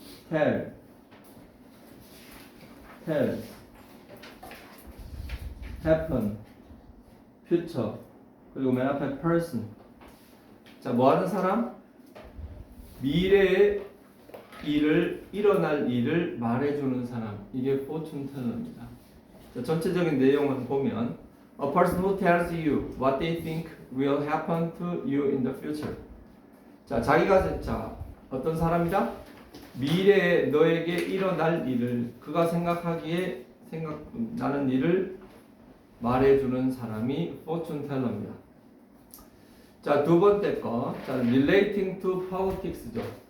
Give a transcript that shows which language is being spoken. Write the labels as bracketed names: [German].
[English] tell, happen, future. [Korean] 그리고 맨 앞에 person. 자, 뭐 하는 사람? 미래의 일을, 일어날 일을 말해주는 사람. 이게 fortune teller입니다. 자, 전체적인 내용을 보면 [English] A person who tells you what they think will happen to you in the future. [Korean] 자, 자기가 자, 어떤 사람이다? 미래에 너에게 일어날 일을, 그가 생각하기에 생각나는 일을 말해주는 사람이 fortune teller입니다. 자, 두 번째 거. 자, [English] relating to politics [Korean] 죠.